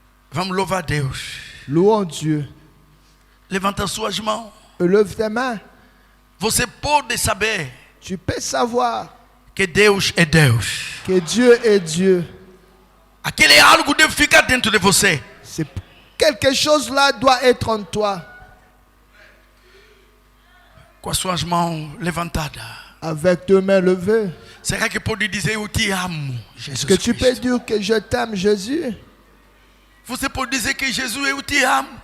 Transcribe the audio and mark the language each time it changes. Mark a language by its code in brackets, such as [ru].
[pt] Vamos louvar Deus. [fr] Louons Dieu. [pt] Levanta suas mãos. [fr] Lève tes mains. [pt] Você pode saber. [fr] Tu peux savoir [pt] Que Deus é Deus. [fr] que Dieu est Dieu. [pt] Aquele algo deve ficar dentro de você. [fr] C'est quelque chose là doit être en toi. [pt] Com as suas mãos levantadas. [fr] Avec tes mains levées. [pt] Será que pode dizer eu te amo, Jesus [fr] Que tu peux [pt] Cristo? [fr] dire que je t'aime, Jésus. [pt] Você pode dizer que Jesus eu te amo.